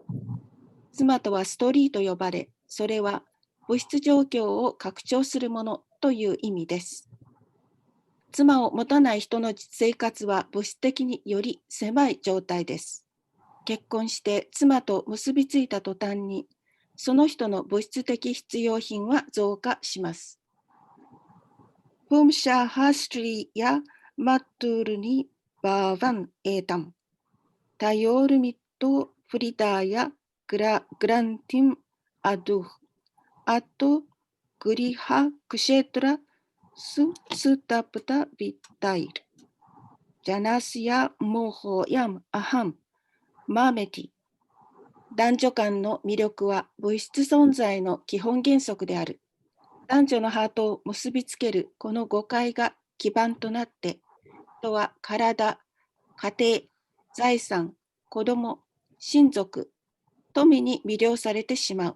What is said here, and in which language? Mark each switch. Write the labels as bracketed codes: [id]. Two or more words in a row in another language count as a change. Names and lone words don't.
[ja] 妻とはストリーと呼ばれ、それは物質状況を拡張するものという意味です。妻を持たない人の生活は物質的により狭い状態です。結婚して妻と結びついた途端に、その人の物質的必要品は増加します [sa] 。Pumshahastri maturni bhavan etam tayormitto fridaya grantim aduh ato griha kshetra sutapta vitair janasya mohoyam aham マーメティ。 [ja] 男女間の魅力は物質存在の基本原則である。男女のハートを結びつけるこの誤解が基盤となって、人は体、家庭、財産、子供、親族、富に魅了されてしまう。